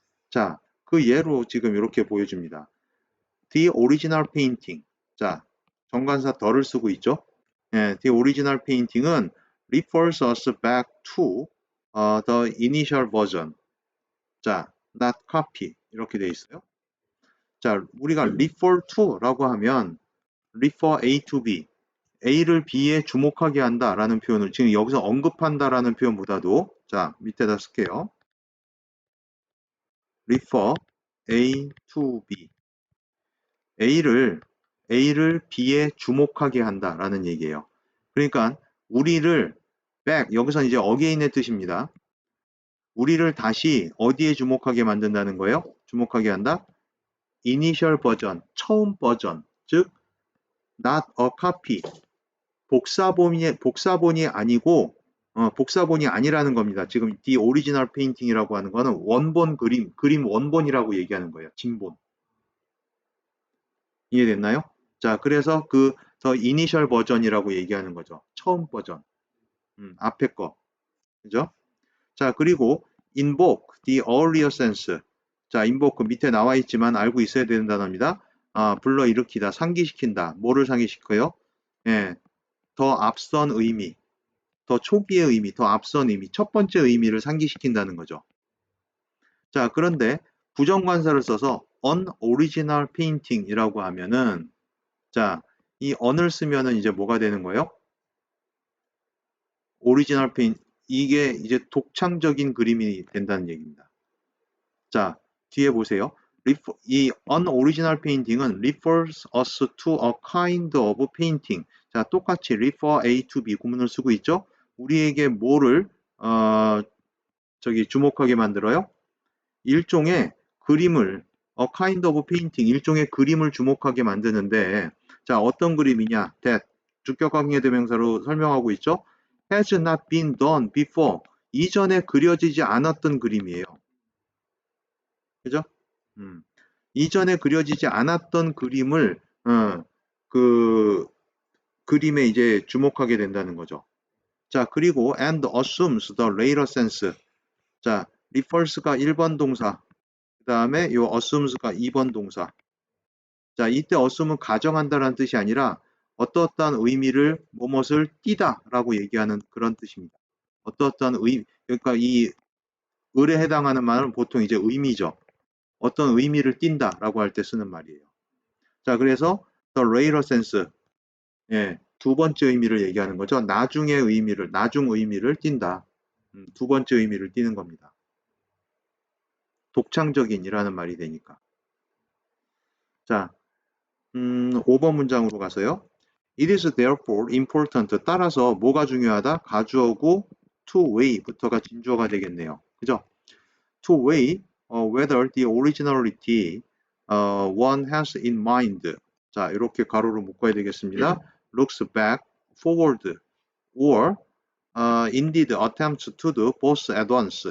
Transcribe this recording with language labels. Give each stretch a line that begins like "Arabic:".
Korean: 자, 그 예로 지금 이렇게 보여줍니다.
English: The original painting.
Korean: 자, 정관사 더를 쓰고 있죠.
English: 예, the original painting은 refers us back to the initial version.
Korean: 자,
English: not copy
Korean: 이렇게 돼 있어요. 자, 우리가 refer to라고 하면 refer A to B, A를 B에 주목하게 한다라는 표현을 지금 여기서 언급한다라는 표현보다도 자, 밑에다 쓸게요.
English: refer A to B.
Korean: A를 B에 주목하게 한다라는 얘기예요. 그러니까 우리를 back, 여기서 이제 again의 뜻입니다. 우리를 다시 어디에 주목하게 만든다는 거예요? 주목하게 한다? initial 버전, 처음 버전, 즉 not a copy, 복사본이 아니고 복사본이 아니라는 겁니다. 지금 the original painting이라고 하는 거는 원본 그림 원본이라고 얘기하는 거예요. 진본. 이해됐나요? 자, 그래서 그 더 이니셜 버전이라고 얘기하는 거죠. 처음 버전. 앞에 거. 그죠?
English: 자, 그리고 invoke the earlier sense.
Korean: 자, invoke 밑에 나와 있지만 알고 있어야 되는 단어입니다. 불러일으키다, 상기시킨다. 뭐를 상기시켜요? 예, 더 앞선 의미, 더 초기의 의미, 더 앞선 의미, 첫 번째 의미를 상기시킨다는 거죠. 자, 그런데 부정관사를 써서 unoriginal painting이라고 하면은 자, 이 on을 쓰면은 이제 뭐가 되는 거예요? 오리지널 페인, 이게 이제 독창적인 그림이 된다는 얘기입니다. 자, 뒤에 보세요.
English: 이 unoriginal painting은 refers us to a kind of painting.
Korean: 자, 똑같이 refer A to B 구문을 쓰고 있죠. 우리에게 뭐를 주목하게 만들어요? 일종의 그림을
English: a kind of painting,
Korean: 일종의 그림을 주목하게 만드는데 자, 어떤 그림이냐? that 주격 강의 대명사로 설명하고 있죠.
English: has not been done before.
Korean: 이전에 그려지지 않았던 그림이에요. 그죠? 이전에 그려지지 않았던 그림을 그 그림에 이제 주목하게 된다는 거죠.
English: 자, 그리고 and assumes the later sense.
Korean: 자, refers가 1번 동사, 그 다음에 요 assumes가 2번 동사. 자, 이때 assume은 가정한다라는 뜻이 아니라 어떠한 의미를 무엇을 띠다라고 얘기하는 그런 뜻입니다. 어떠한 그러니까 이 을에 해당하는 말은 보통 이제 의미죠. 어떤 의미를 띈다라고 할 때 쓰는 말이에요. 자, 그래서
English: the later sense,
Korean: 예, 두 번째 의미를 얘기하는 거죠. 나중의 의미를, 나중 의미를 띈다. 두 번째 의미를 띠는 겁니다. 독창적인이라는 말이 되니까. 자, 5번 문장으로 가서요.
English: It is therefore important.
Korean: 따라서 뭐가 중요하다? 가주어고 to weigh부터가 진주어가 되겠네요. 그죠?
English: To weigh whether the originality one has in mind.
Korean: 자, 이렇게 가로로 묶어야 되겠습니다.
English: Looks back, forward, or indeed attempts to do both at once.